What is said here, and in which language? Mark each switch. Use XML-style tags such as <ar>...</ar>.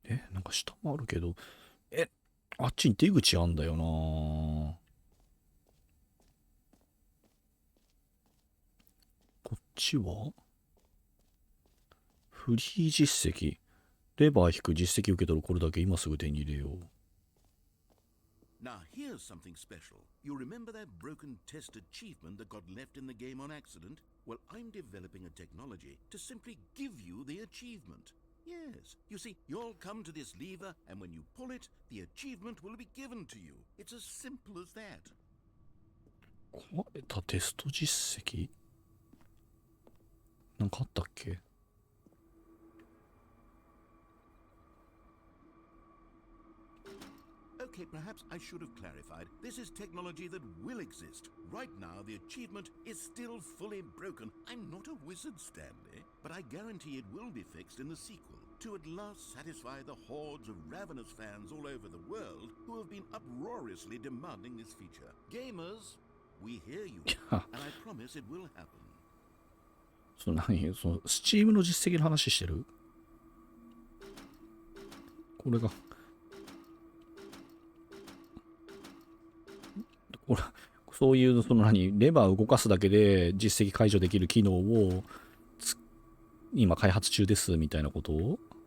<ja>なんか下もあるけど、あっちに出口あんだよな。こっちはフリー実績。レバー引く実績受け取るこれだけ今すぐ手に入れよう。</ja> <en>Now here's something special. You remember that broken test achievement that got left in the game on accident? Well, I'm developing a technology to simply give you the achievement. Yes. You see, you'll come to this lever, and when you pull it, the achievement will be given to you. It's as simple as that.</en> <ja>壊れたテスト実績なんかあったっけ</ja> <en>Okay, perhaps I should have clarified. This is technology that will exist. Right now, the achievement is still fully broken. I'm not a wizard, Stanley, but I guarantee it will be fixed in the sequel to at last satisfy the hordes of ravenous fans all over the world who have been uproariously demanding this feature. Gamers, we hear you, and I promise it will happen.</en> <ja>スチームの実績の話してる？これがそういうレバーを動かすだけで実績解除できる機能を今開発中ですみたいなことを</ja>